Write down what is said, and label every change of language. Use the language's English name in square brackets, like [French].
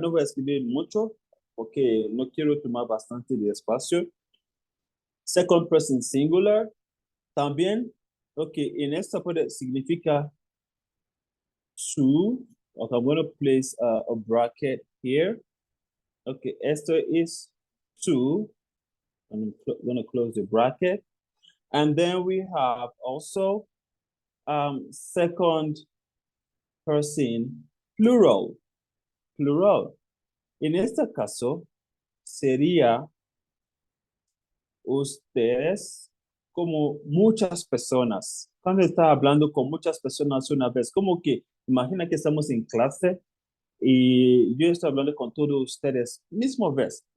[Spanish] No voy a escribir mucho porque no quiero tomar bastante de espacio. [English] Second person singular [Spanish] también, ok, en esta puede significa two. [English] Okay, I'm going to place a bracket here. Okay, [Spanish] esto [English] is two. I'm going to close the bracket. And then we have also second person plural. Plural. [Spanish] En este caso, sería ustedes como muchas personas. Cuando está hablando con muchas personas una vez, como que imagina que estamos en clase y yo estoy hablando con todos ustedes mismo vez.